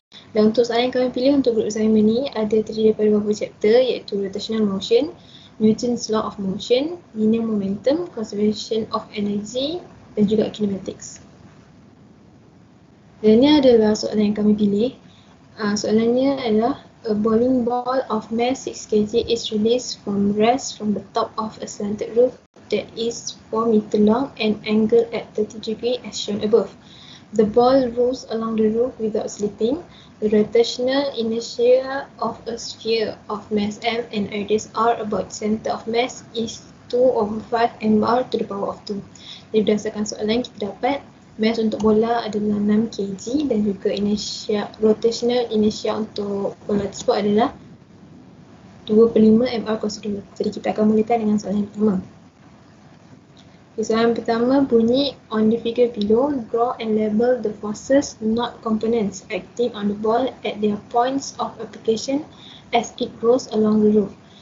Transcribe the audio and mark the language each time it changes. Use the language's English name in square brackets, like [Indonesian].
[Malay] Dan untuk soalan yang kami pilih untuk grup assignment ni ada terdiri daripada beberapa chapter iaitu rotational motion, Newton's law of motion, linear momentum, conservation of energy dan juga kinematics. Dan ini adalah soalan yang kami pilih. Soalannya adalah [English] a bowling ball of mass 6 kg is released from rest from the top of a slanted roof that is 4 meter long and angled at 30 degrees as shown above. The ball rolls along the roof without slipping. The rotational inertia of a sphere of mass m and radius r about center of mass is 2/5 mr to the power of 2. [Malay] Jadi berdasarkan soalan kita dapat mass untuk bola adalah 6 kg dan juga inertia, rotational inertia untuk bola tersebut adalah 2/5 mr per second. Jadi kita akan mulakan dengan soalan yang pertama. Soalan pertama bunyi, [English] on the figure below, draw and label the forces, not components, acting on the ball at their points of application as it rolls along the roof.